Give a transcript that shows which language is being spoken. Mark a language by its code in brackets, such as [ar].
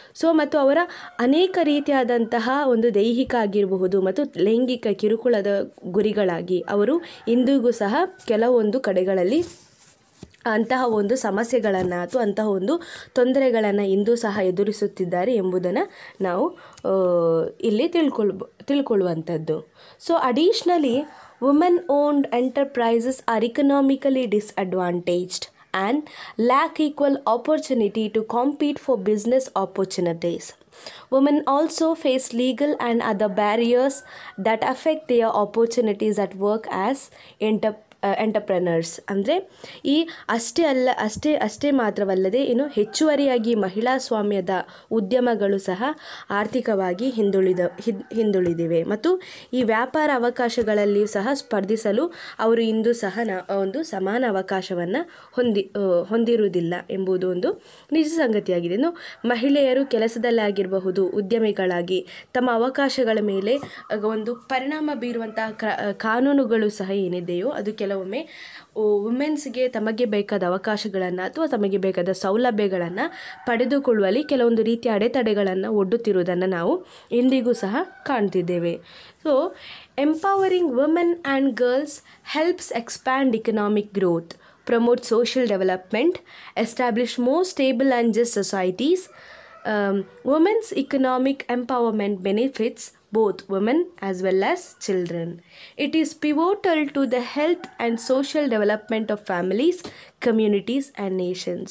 [kn] So ಮತ್ತು ಅವರ ಅನೇಕ ರೀತಿಯಾದಂತಹ ಒಂದು ದೈಹಿಕ ಆಗಿರಬಹುದು ಮತ್ತು ಲೈಂಗಿಕ ಕಿರುಕುಳದ ಗುರಿಗಳಾಗಿ ಅವರು ಇಂದಿಗೂ ಸಹ ಕೆಲವೊಂದು ಕಡೆಗಳಲ್ಲಿ ಅಂತಹ ಒಂದು ಸಮಸ್ಯೆಗಳನ್ನು ಅಥವಾ ಅಂತಹ ಒಂದು ತೊಂದರೆಗಳನ್ನು ಇಂದು ಸಹ ಎದುರಿಸುತ್ತಿದ್ದಾರೆ ಎಂಬುದನ್ನು ನಾವು ಇಲ್ಲಿ ತಿಳ್ಕೊಳ್ಳುವಂಥದ್ದು. [en] So additionally women owned enterprises are economically disadvantaged and lack equal opportunity to compete for business opportunities. Women also face legal and other barriers that affect their opportunities at work as entrepreneurs. [kn] ಅಂದರೆ ಈ ಅಷ್ಟೇ ಮಾತ್ರವಲ್ಲದೆ ಇನ್ನು ಹೆಚ್ಚುವರಿಯಾಗಿ ಮಹಿಳಾ ಸ್ವಾಮ್ಯದ ಉದ್ಯಮಗಳು ಸಹ ಆರ್ಥಿಕವಾಗಿ ಹಿಂದುಳಿದಿವೆ ಮತ್ತು ಈ ವ್ಯಾಪಾರ ಅವಕಾಶಗಳಲ್ಲಿಯೂ ಸಹ ಸ್ಪರ್ಧಿಸಲು ಅವರು ಇಂದು ಸಹ ಒಂದು ಸಮಾನ ಅವಕಾಶವನ್ನು ಹೊಂದಿರುವುದಿಲ್ಲ ಎಂಬುದು ಒಂದು ನಿಜ ಸಂಗತಿಯಾಗಿದೆ. ಇನ್ನು ಮಹಿಳೆಯರು ಕೆಲಸದಲ್ಲಾಗಿರಬಹುದು, ಉದ್ಯಮಿಗಳಾಗಿ ತಮ್ಮ ಅವಕಾಶಗಳ ಮೇಲೆ ಒಂದು ಪರಿಣಾಮ ಬೀರುವಂತಹ ಕಾನೂನುಗಳು ಸಹ ಏನಿದೆಯೋ ಅದು ಕೆಲವೊಮ್ಮೆ ವುಮೆನ್ಸ್ಗೆ ತಮಗೆ ಬೇಕಾದ ಅವಕಾಶಗಳನ್ನು ಅಥವಾ ತಮಗೆ ಬೇಕಾದ ಸೌಲಭ್ಯಗಳನ್ನು ಪಡೆದುಕೊಳ್ಳುವಲ್ಲಿ ಕೆಲವೊಂದು ರೀತಿಯ ಅಡೆತಡೆಗಳನ್ನು ಒಡ್ಡುತ್ತಿರುವುದನ್ನು ನಾವು ಇಂದಿಗೂ ಸಹ ಕಾಣ್ತಿದ್ದೇವೆ. [en] So empowering women and girls helps expand economic growth, promote social development, establish more stable and just societies. Women's economic empowerment benefits both women as well as children. It is pivotal to the health and social development of families, communities and nations.